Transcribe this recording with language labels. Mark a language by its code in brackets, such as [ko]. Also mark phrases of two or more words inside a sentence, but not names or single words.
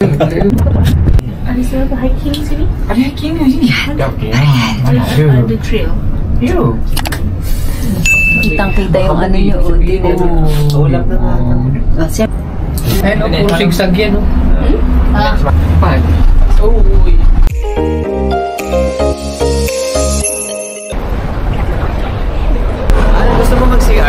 [id] Ada siapa hiking sini? Ada hiking di sini? Ada. Ada trail. [tl] Yo. Kitang-kita yung ano nyo. Ulap na nga. Siya. Ayun, puro sigsag yan. Ah. Uy. Gusto mo mag-CR?